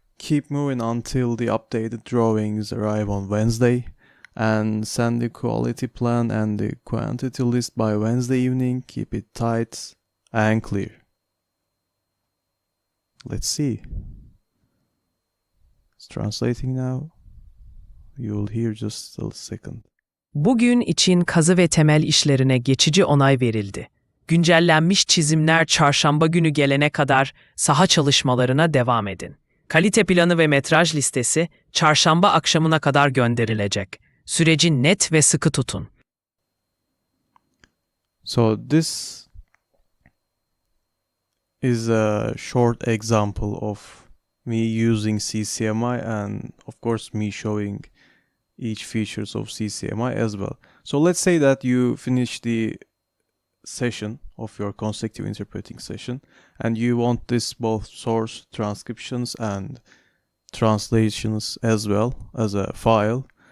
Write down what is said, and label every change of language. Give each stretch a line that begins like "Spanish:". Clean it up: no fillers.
English: Keep moving until the updated drawings arrive on Wednesday, and send the quality plan and the quantity list by Wednesday evening. Keep it tight and clear. Let's see. It's translating now. You'll hear just a second.
Turkish: Bugün için kazı ve temel işlerine geçici onay verildi. Güncellenmiş çizimler çarşamba günü gelene kadar saha çalışmalarına devam edin. Kalite planı ve metraj listesi çarşamba akşamına kadar gönderilecek. Süreci net ve sıkı tutun.
English: So this is a short example of me using CCMI, and of course me showing each features of CCMI as well. So let's say that you finish the session of your consecutive interpreting session, and you want this both source transcriptions and translations as well as a file.